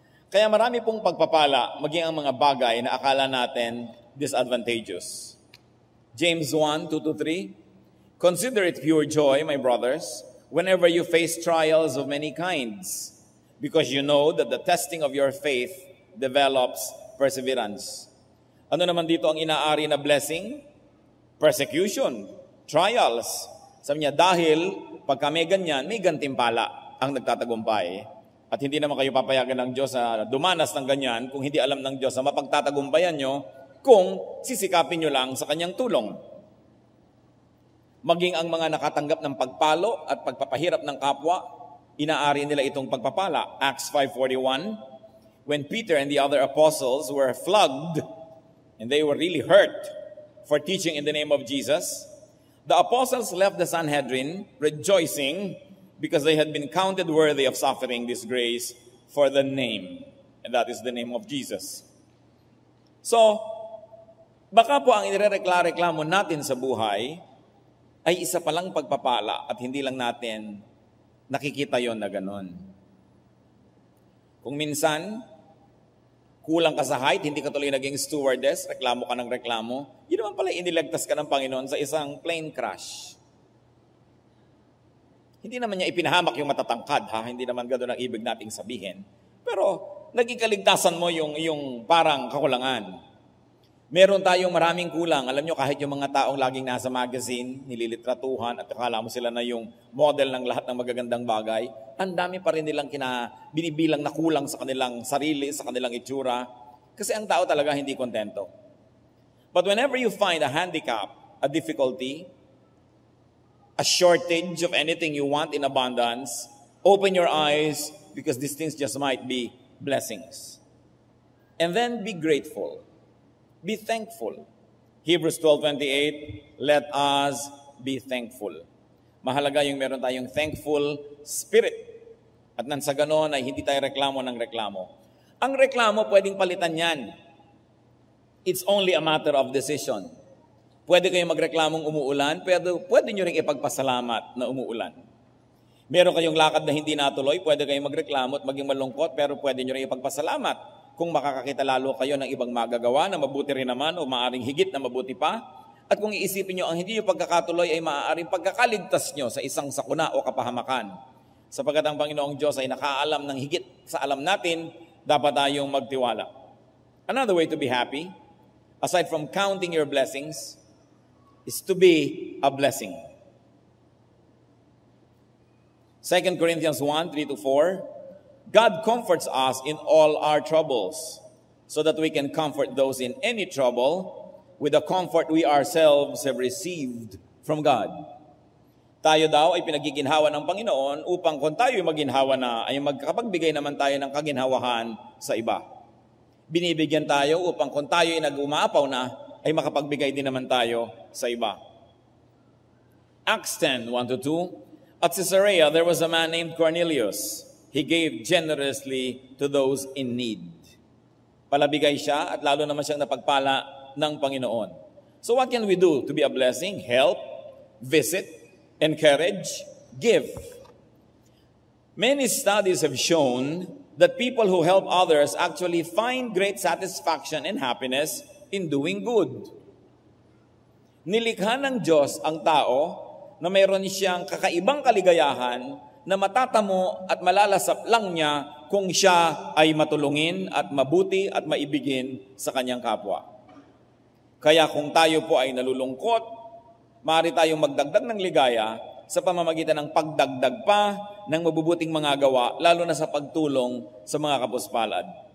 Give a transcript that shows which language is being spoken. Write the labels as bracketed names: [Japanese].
[Filipino] Kaya marami pong pagpapala maging ang mga bagay na akala natin disadvantageous. [English] James 1:2-3, consider it pure joy, my brothers, whenever you face trials of many kinds, because you know that the testing of your faith develops perseverance. [Filipino] Ano naman dito ang inaari na blessing? [English] Persecution, trials. [Filipino] Sabi niya, dahil pagka may ganyan, may gantimpala ang nagtatagumpay. At hindi naman kayo papayagan ng Diyos na dumanas ng ganyan kung hindi alam ng Diyos na mapagtatagumpayan nyo kung sisikapin nyo lang sa kanyang tulong. Maging ang mga nakatanggap ng pagpalo at pagpapahirap ng kapwa, inaari nila itong pagpapala. [English] Acts 5:41, when Peter and the other apostles were flogged and they were really hurt for teaching in the name of Jesus, the apostles left the Sanhedrin rejoicing because they had been counted worthy of suffering disgrace for the name, and that is the name of Jesus. [Filipino] So, baka po ang inireklamo natin sa buhay ay isa palang pagpapala at hindi lang natin nakikita yon na ganon. Kung minsan, kulang ka sa height, hindi ka tuloy naging stewardess, reklamo ka ng reklamo, yun naman pala iniligtas ka ng Panginoon sa isang plane crash. Hindi naman niya ipinahamak yung matatangkad, ha? Hindi naman gano'n ang ibig nating sabihin. Pero naging kaligtasan mo yung parang kakulangan. Meron tayong maraming kulang. Alam nyo, kahit yung mga taong laging nasa magazine, nililitratuhan, at akala mo sila na yung model ng lahat ng magagandang bagay, ang dami pa rin nilang binibilang na kulang sa kanilang sarili, sa kanilang itsura. Kasi ang tao talaga hindi kontento. [English] But whenever you find a handicap, a difficulty, a shortage of anything you want in abundance, open your eyes because these things just might be blessings. And then be grateful. Be thankful. Hebrews 12:28, let us be thankful. [Filipino] Mahalaga yung meron tayong [English] thankful spirit. [Filipino] At nang sa ganon ay hindi tayo reklamo ng reklamo. Ang reklamo pwedeng palitan yan. [English] It's only a matter of decision. [Filipino] Pwede kayong magreklamong umuulan, pero pwede nyo rin ipagpasalamat na umuulan. Meron kayong lakad na hindi natuloy, pwede kayong magreklamo at maging malungkot, pero pwede nyo rin ipagpasalamat kung makakakita lalo kayo ng ibang magagawa na mabuti rin naman o maaaring higit na mabuti pa. At kung iisipin nyo ang hindi nyo pagkakatuloy ay maaaring pagkakaligtas nyo sa isang sakuna o kapahamakan. Sapagkat ang Panginoong Diyos ay nakaalam ng higit sa alam natin, dapat tayong magtiwala. [English] Another way to be happy, aside from counting your blessings, is to be a blessing. 2 Corinthians 1:3-4, God comforts us in all our troubles, so that we can comfort those in any trouble with the comfort we ourselves have received from God. [Filipino] Tayo daw ay pinagiginhawa ng Panginoon upang kung tayo ay maginhawa na, ay magkapagbigay naman tayo ng kaginhawahan sa iba. Binibigyan tayo upang kung tayo ay nag-umaapaw na, ay makapagbigay din naman tayo sa iba. [English] Acts 10:1-2, at Caesarea there was a man named Cornelius. He gave generously to those in need. [Filipino] Palabigay siya at lalo naman siyang napagpala ng Panginoon. [English] So what can we do to be a blessing? Help, visit, encourage, give. Many studies have shown that people who help others actually find great satisfaction and happiness in doing good. [Filipino] Nilikha ng Diyos ang tao na mayroon siyang kakaibang kaligayahan na matatamo at malalasap lang niya kung siya ay matulungin at mabuti at maibigin sa kanyang kapwa. Kaya kung tayo po ay nalulungkot, maaari tayong magdagdag ng ligaya sa pamamagitan ng pagdagdag pa ng mabubuting mga gawa, lalo na sa pagtulong sa mga kapuspalad.